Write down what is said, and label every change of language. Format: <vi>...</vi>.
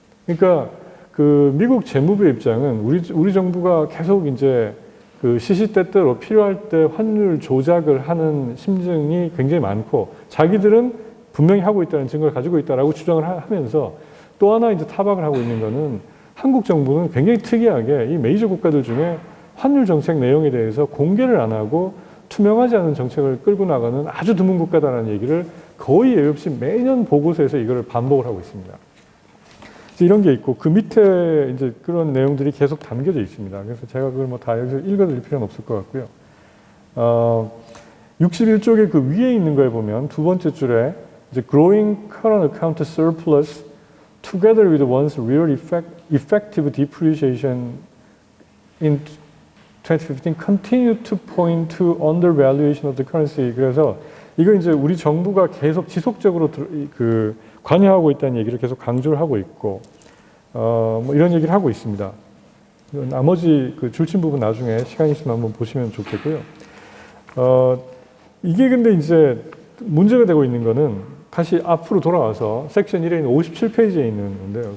<ko>그러니까 그 미국 재무부의 입장은 우리 정부가 계속 이제 그 시시때때로 필요할 때 환율 조작을 하는 심증이 굉장히 많고 자기들은 분명히 하고 있다는 증거를 가지고 있다라고 주장을 하면서 또 하나 이제 타박을 하고 있는 거는 한국 정부는 굉장히 특이하게 이 메이저 국가들 중에 환율 정책 내용에 대해서 공개를 안 하고 투명하지 않은 정책을 끌고 나가는 아주 드문 국가다라는 얘기를 거의 예외 없이 매년 보고서에서 이거를 반복을 하고 있습니다. 이런 게 있고 그 밑에 이제 그런 내용들이 계속 담겨져 있습니다. 그래서 제가 그걸 뭐 다 여기서 읽어드릴 필요는 없을 것 같고요. 61쪽에 그 위에 있는 거에 보면 두 번째 줄에 이제</ko> <en>growing current account surplus together with one's real effective depreciation in 2015 continue to point to undervaluation of the currency.</en> <ko>그래서 이거 이제 우리 정부가 계속 지속적으로 그 관여하고 있다는 얘기를 계속 강조를 하고 있고, 뭐 이런 얘기를 하고 있습니다. 나머지 그 줄친 부분 나중에 시간 있으면 한번 보시면 좋겠고요. 이게 근데 이제 문제가 되고 있는 거는 다시 앞으로 돌아와서 섹션 1에 있는 57페이지에 있는 건데요.</ko>